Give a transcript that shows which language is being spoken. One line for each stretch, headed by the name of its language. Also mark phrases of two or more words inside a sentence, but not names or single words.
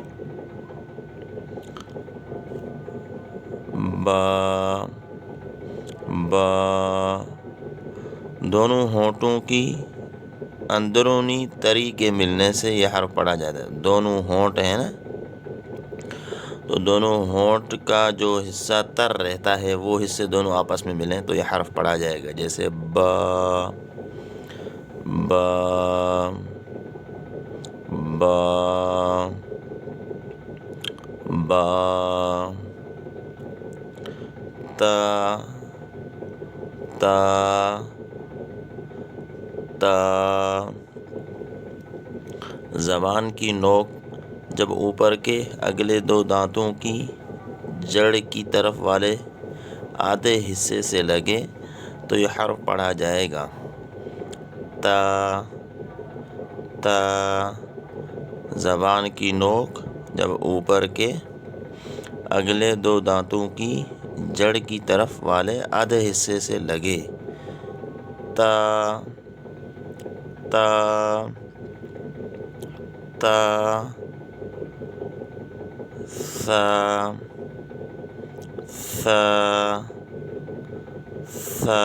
Arabic: با با،
Urdu: دونوں ہونٹوں کی اندرونی تری کے ملنے سے یہ حرف پڑھا جاتا ہے. دونوں ہونٹ ہیں نا، تو دونوں ہونٹ کا جو حصہ تر رہتا ہے وہ حصے دونوں آپس میں ملیں تو یہ حرف پڑھا جائے گا.
Arabic: جیسے با با با با. تا تا تا.
Urdu: زبان کی نوک جب اوپر کے اگلے 2 دانتوں کی جڑ کی طرف والے آدھے حصے سے لگے تو یہ حرف پڑھا جائے گا.
Arabic: تا تا.
Urdu: زبان کی نوک جب اوپر کے اگلے 2 دانتوں کی جڑ کی طرف والے آدھے حصے سے لگے.
Arabic: تا تا تا. ثا ثا ثا.